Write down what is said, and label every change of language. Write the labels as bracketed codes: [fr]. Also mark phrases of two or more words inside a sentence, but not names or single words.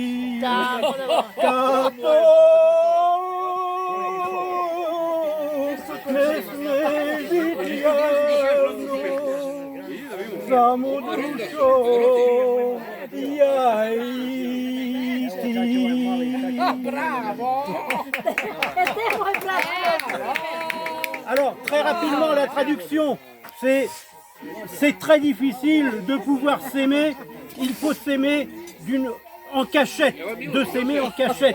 [sr] Kad to ne sme biti javno, samo dušo ja i ti. [fr] Alors, très rapidement, la traduction, c'est très difficile de pouvoir s'aimer. Il faut s'aimer en cachette, de s'aimer en cachette.